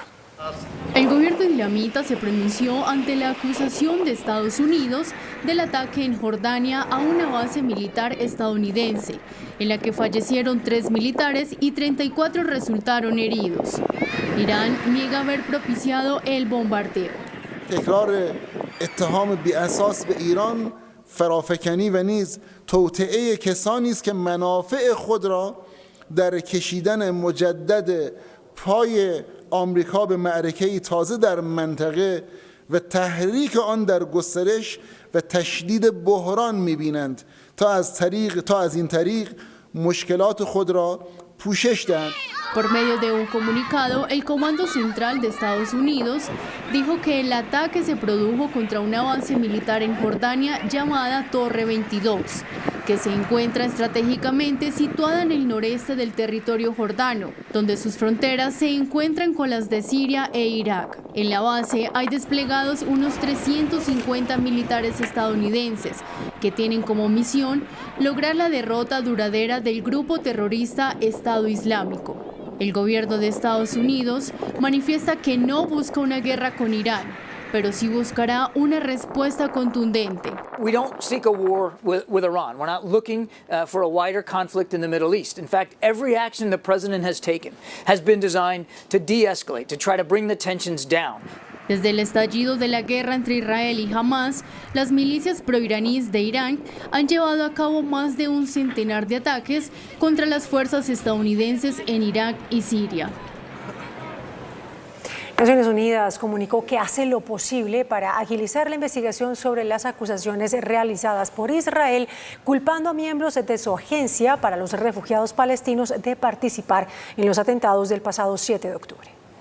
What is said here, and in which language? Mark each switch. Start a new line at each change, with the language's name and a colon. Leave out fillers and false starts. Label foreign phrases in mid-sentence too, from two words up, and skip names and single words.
Spanish: El gobierno islamita se pronunció ante la acusación de Estados Unidos del ataque en Jordania a una base militar estadounidense, en la que fallecieron 3 militares y 34 resultaron heridos. Irán niega haber propiciado el bombardeo.
Persian: تکرار اتهام بی اساس به ایران فرافکنی و نیز توطئه کسانی است که منافع خود را در کشیدن مجدد پای آمریکا به معرکه‌ای تازه در منطقه و تحریک آن در گسترش و تشدید بحران می‌بینند تا از این طریق مشکلات خود را پوشش دهند.
Spanish: Por medio de un comunicado, el Comando Central de Estados Unidos dijo que el ataque se produjo contra una base militar en Jordania llamada Torre 22, que se encuentra estratégicamente situada en el noreste del territorio jordano, donde sus fronteras se encuentran con las de Siria e Irak. En la base hay desplegados unos 350 militares estadounidenses que tienen como misión lograr la derrota duradera del grupo terrorista Estado Islámico. El gobierno de Estados Unidos manifiesta que no busca una guerra con Irán, pero sí buscará una respuesta contundente.
English: We don't seek a war with Iran. We're not looking for a wider conflict in the Middle East. In fact, every action the president has taken has been designed to de-escalate, to try to bring the tensions down.
Spanish: Desde el estallido de la guerra entre Israel y Hamas, las milicias proiraníes de Irán han llevado a cabo más de un centenar de ataques contra las fuerzas estadounidenses en Irak y Siria. Naciones Unidas comunicó que hace lo posible para agilizar la investigación sobre las acusaciones realizadas por Israel, culpando a miembros de su agencia para los refugiados palestinos de participar en los atentados del pasado 7 de octubre.